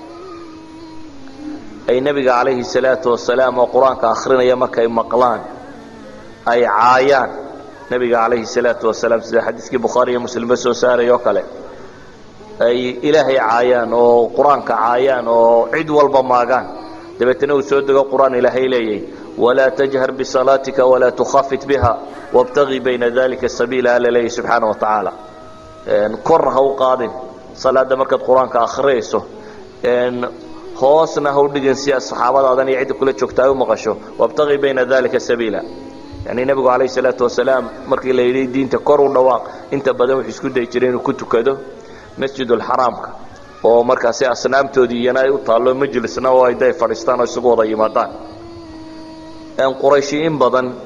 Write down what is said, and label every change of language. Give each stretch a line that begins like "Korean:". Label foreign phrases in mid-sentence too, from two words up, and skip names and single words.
Somali: ay nabiga
Arabic: عليه الصلاة والسلام
Somali: oo quraanka akhrinaya markay maqlaan ay caayaan nabiga
Arabic: عليه الصلاة والسلام
Somali: sida xadiiskii bukhaari iyo muslim soo saaray oo kale ay ilaahay caayaan oo quraanka caayaan oo cid walba maagaan dabeetana uu soo dego quraan ilaahay leeyay
Arabic: ولا تجهر بصلاتك ولا تخافت بها وابتغ بين ذلك سبيلا لله سبحانه وتعالى
Somali: korha u qaadin salaada markaad quraanka akhriyayso hoosna u dhigin si asxaabadaadan iyo cid kula joogtaa u maqasho
Arabic: وابتغ بين ذلك سبيلا
Somali: yani nabigu
Arabic: عليه الصلاة والسلام
Somali: markii la yidhi diinta kor u dhawaaq inta badan wuxuu isku day jiray inuu ku tukado masjidul xaraamka oo markaasi asnaamtoodii iyana ay u taallo majlisna oo ay day fadhiistaan oo isugu wada yimaadaan qurayshi in badan